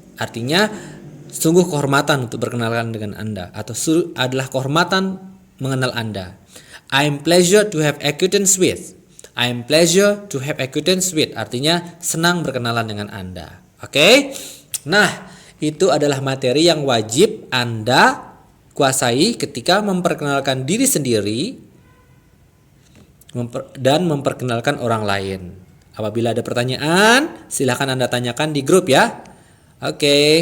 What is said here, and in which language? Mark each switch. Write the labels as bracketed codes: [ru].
[id] Artinya sungguh kehormatan untuk berkenalan dengan Anda, atau adalah kehormatan mengenal Anda. [en] I am pleasure to have acquaintance with. I am pleasure to have acquaintance with. [id] Artinya senang berkenalan dengan Anda. Oke? Nah, itu adalah materi yang wajib Anda kuasai ketika memperkenalkan diri sendiri dan memperkenalkan orang lain. Apabila ada pertanyaan, silahkan Anda tanyakan di grup ya. Oke.